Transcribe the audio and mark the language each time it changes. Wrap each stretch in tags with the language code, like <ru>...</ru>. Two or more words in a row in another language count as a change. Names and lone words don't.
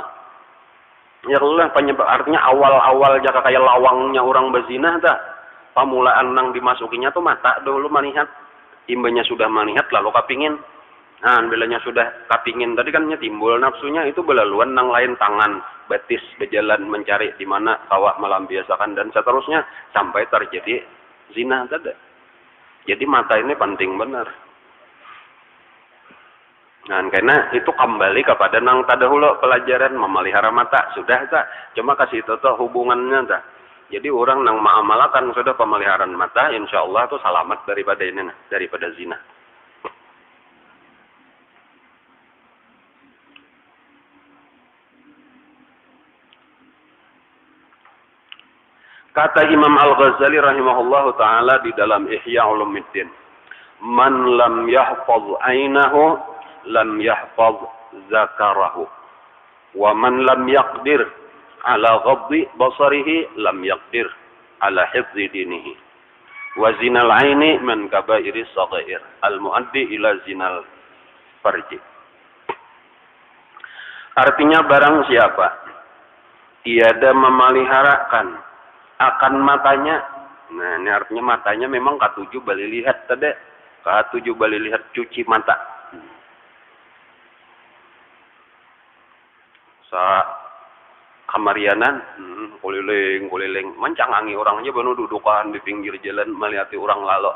<bjn>Ya kalau penyebab artinya awal-awal jaka kayak lawangnya orang berzina tak. Pamulaan nang dimasukinya tuh mata dulu melihat. Imbanya sudah melihat lalu kapingin. Nah, bilanya sudah kapingin tadi kan timbul nafsunya itu belaluan nang lain tangan betis berjalan mencari di mana kawak melampiaskan dan seterusnya sampai terjadi zina tadi. Jadi mata ini penting benar. Nah, karena itu kembali kepada nang tadahulu pelajaran memelihara mata sudah tak. Cuma kasih itu tuh hubungannya tak. Jadi orang nang mengamalkan sudah pemeliharaan mata, insya Allah tuh selamat daripada ini, daripada zina.</bjn> <id>Kata Imam Al-Ghazali</id> <ar>رحمه الله تعالى</ar> <id>di dalam Ihya Ulumuddin.</id> <ar>من لم يحفظ عينه لم يحفظ ذكره. ومن لم يقدر على غض بصره لم يقدر على حفظ دينه. وزنا العين من كبائر الصغائر. المؤدي إلى زنا الفرج.</ar> <id>Artinya barang siapa tiada memeliharakan akan matanya.</id> <bjn>Nah, ini artinya matanya memang katuju bali lihat tadi. Katuju bali lihat cuci mata. Sa kamarianan, kuliling mencangangi orang aja banu dudukan di pinggir jalan melihati orang lalu.</bjn>